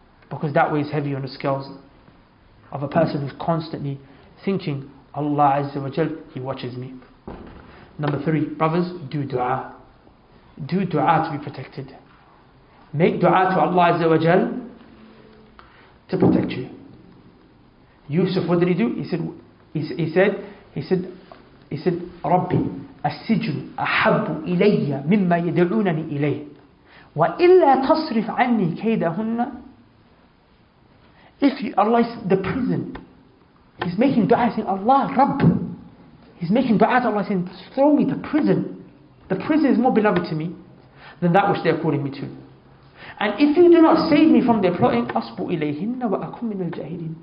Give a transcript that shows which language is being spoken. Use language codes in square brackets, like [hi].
[en] Because that weighs heavy on the scales of a person who's constantly thinking, Allah Azza wa Jal, He watches me. Number three, brothers, do dua. Do dua to be protected. Make dua to Allah Azza wa Jal to protect you. Yusuf, what did he do? He said, [ar] Rabbi, السجن أحب إلي مما يدعونني إليه وإلا تصرف عني كيدهن. [en] Allah is the prison. He's making dua saying, Allah, Rabb. He's making dua to Allah saying, throw me to prison. The prison is more beloved to me than that which they are calling me to. And if you do not save me from their plotting, [ar] أصب إليهن وأكون من الجاهلين.